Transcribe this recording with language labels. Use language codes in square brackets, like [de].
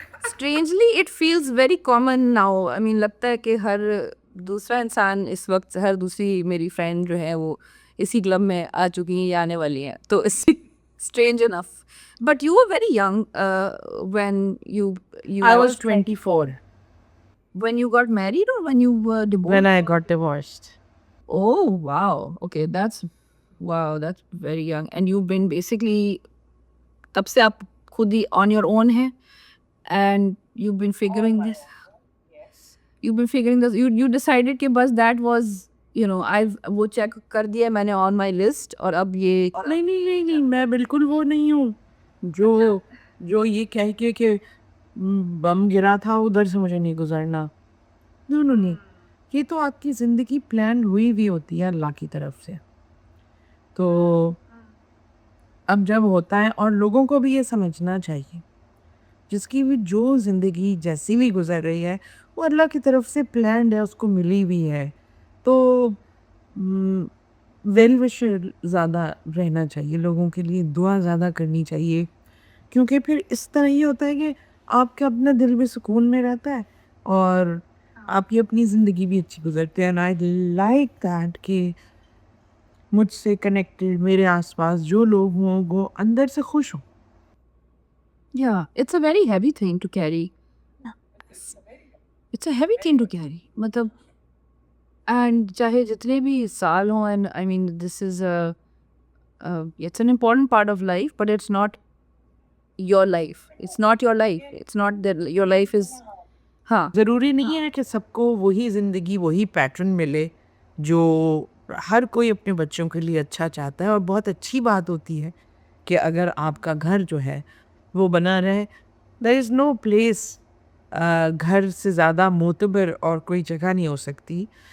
[en] Strangely it feels very common now. I mean [hi] लगता है कि हर दूसरा इंसान इस वक्त, हर दूसरी मेरी फ्रेंड जो है वो इसी क्लब में आ चुकी हैं या आने वाली हैं, तो इसी [en] Strange enough. But you were very young when you I was 24 when you got married or when you were divorced? when I got divorced. Oh wow, okay, that's very young and you've been basically [hi] तब से आप खुद ही [en] on your own हैं and you've been figuring this. You've been figuring this. You decided [hi] कि बस [en] that was I've वो check [hi] कर दिया मैंने [en] on my list [hi] और अब ये नहीं, मैं बिल्कुल वो नहीं हूँ, जो जो ये कह के कि बम गिरा था उधर से मुझे नहीं गुज़रना। नहीं, ये तो आपकी ज़िंदगी प्लान हुई हुई होती है अल्लाह की तरफ से। तो अब जब होता है और लोगों को भी ये समझना चाहिए, जिसकी भी जो ज़िंदगी जैसी भी गुज़र रही है, वो अल्लाह की तरफ से प्लान्ड है, उसको मिली हुई है। तो वेल विशर ज़्यादा रहना चाहिए, लोगों के लिए दुआ ज़्यादा करनी चाहिए, क्योंकि फिर इस तरह ये होता है कि आपका अपना दिल भी सुकून में रहता है और आपकी अपनी ज़िंदगी भी अच्छी गुजरती है। [en] and I like that [hi] कि मुझसे कनेक्टेड मेरे आसपास जो लोग हों वो अंदर से खुश हों। [en] yeah, it's a very heavy thing to carry. It's a heavy thing to carry. [hi] मतलब [en] and [hi] चाहे जितने भी साल हों [en] And I mean this is it's an important part of life but it's not your life. It's not your life. It's not that your life is हाँ [hi] ज़रूरी नहीं है कि सबको वही ज़िंदगी वही पैटर्न मिले जो हर कोई अपने बच्चों के लिए अच्छा चाहता है। और बहुत अच्छी बात होती है कि अगर आपका घर जो है वो बना रहे। [en] there is no place, [hi] घर से ज़्यादा मोतबर और कोई जगह नहीं हो सकती।